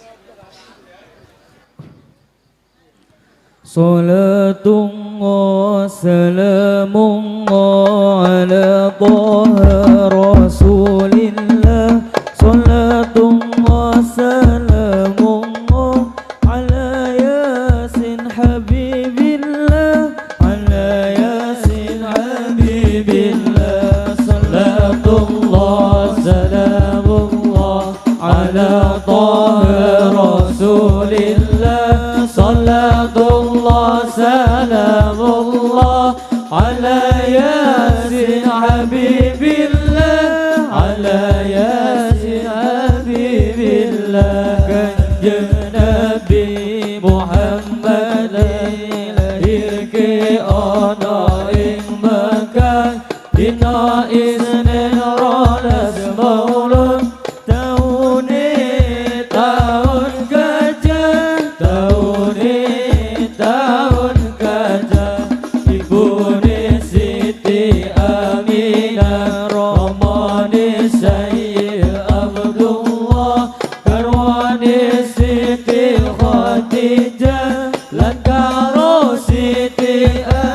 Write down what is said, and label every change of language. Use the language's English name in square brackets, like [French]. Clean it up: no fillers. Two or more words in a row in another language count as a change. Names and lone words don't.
[Arabic] صلاة الله سلام الله على طه رسول الله. صلاة الله سلام الله على يس حبيب الله. على يس حبيب الله. صلاة الله سلام الله على طه رسول الله. Salatullah الله سلام الله على ياسين حبيب الله على ياسين حبيب الله [Javanese] kanjeng Nabi Muhammad lahir ke ana ing Mekah dina Isnin rolas Maulud taune tahun gajah taune tahun gajah ibune Siti Aminah romane Sayyid Abdullah karwane Siti Khadijah lan karo Siti